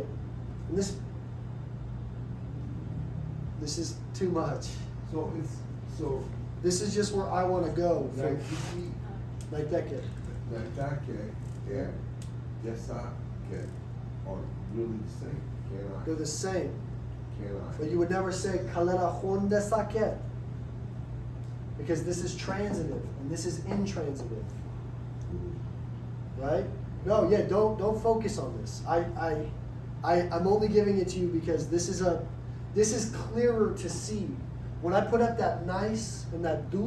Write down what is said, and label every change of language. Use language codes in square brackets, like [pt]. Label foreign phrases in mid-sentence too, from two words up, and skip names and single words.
[en] And this is too much. So This is just where I want to go. naitiki, Like that kid. naitake, and desake are really the same. They're the same. Can I? But you would never say [eu] kalera hon desaket. [en] Because this is transitive and this is intransitive. Right? No, yeah, don't focus on this. I'm only giving it to you because this is clearer to see. When I put up that nice and that dut,